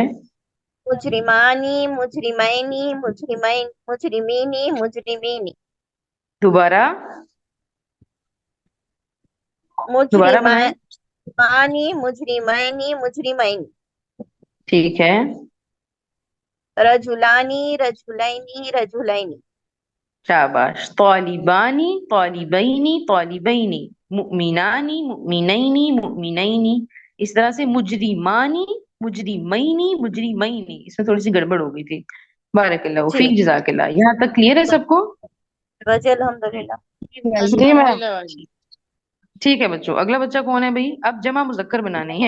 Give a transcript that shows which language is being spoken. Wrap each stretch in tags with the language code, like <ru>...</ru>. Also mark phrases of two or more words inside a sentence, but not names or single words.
<ar>مجرمانی مجرمینی مجرمین مجرمینی مجرمینی.</ar> <ur>دوبارہ بنائیں.</ur> <ar>مجرمانی مجرمینی مجرمین.</ar> <ur>ٹھیک ہے.</ur> <ar>رجلانی رجلینی رجلینی.</ar> <ur>شاباش.</ur> <ar>طالبانی طالبینی طالبینی. مؤمنانی مؤمنینی مؤمنینی.</ar> <ur>اس طرح سے</ur> <ar>مجرمانی مجرمینی مجرمینی.</ar> <ur>اس میں تھوڑی سی گڑبڑ ہو گئی تھی.</ur> <ar>بارک اللہ</ar> <ur>جی فیک.</ur> <ar>جزاک اللہ.</ar> <ur>یہاں تک کلیئر ہے سب کو؟</ur> <ar>رضی الحمدللہ.</ar> <ur>جی میم.</ur> <ar>الحمدللہ.</ar> <ur>ٹھیک ہے بچوں. اگلا بچہ کون ہے بھائی؟ اب جمع مذکر بنانے ہیں</ur>